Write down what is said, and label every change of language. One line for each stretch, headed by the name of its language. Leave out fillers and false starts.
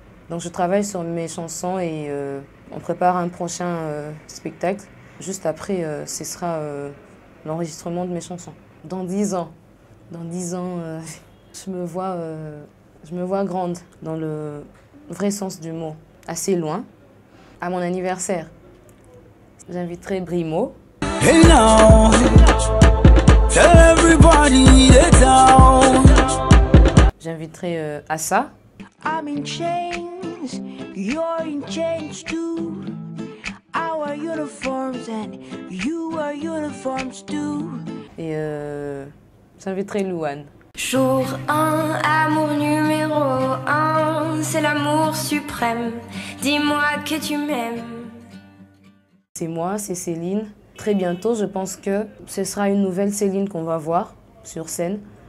French: Donc je travaille sur mes chansons et on prépare un prochain spectacle. Juste après, ce sera l'enregistrement de mes chansons. Dans 10 ans, je me vois grande, dans le vrai sens du mot. Assez loin, à mon anniversaire. J'inviterai Brimo.
English: Hey now, tell everybody it's out.
French: J'inviterai Assa.
English: I'm in chains, you're in chains too. Our uniforms and you are uniforms too.
French: Et j'inviterai Louane. Jour 1, amour numéro 1, c'est l'amour suprême. Dis-moi que tu m'aimes. C'est moi, c'est Céline. Très bientôt, je pense que ce sera une nouvelle Céline qu'on va voir sur scène.